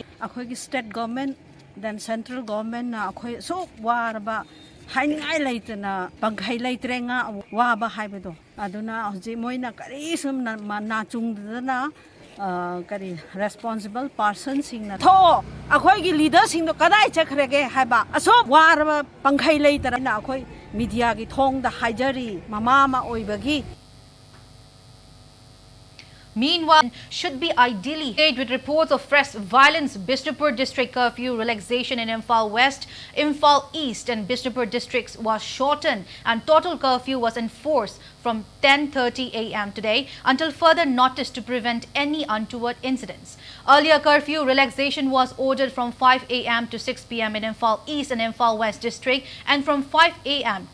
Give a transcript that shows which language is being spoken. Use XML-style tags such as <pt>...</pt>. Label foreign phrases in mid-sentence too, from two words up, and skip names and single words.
<mni>akhoi</mni> <en>state government then central government</en> <mni>na akhoi so warba haingai leitana banghai leitrenga waba haibedo aduna hoji moina kari sum na chungdana kari</mni> <en>responsible person</en> <mni>sing na tho akhoi gi leader sing do kadai chakhrege haiba aso warba banghai leitara na akhoi media gi thong da hajari mama ma oibagi.</mni> <en>Meanwhile, should be ideally aid with reports of fresh violence. Bishnupur district curfew relaxation in Imphal West, Imphal East and Bishnupur districts was shortened and total curfew was enforced from 10:30 a.m. today until further notice to prevent any untoward incidents. Earlier curfew relaxation was ordered from 5 a.m. to 6 p.m. in Imphal East and Imphal West district and from 5 a.m.</en>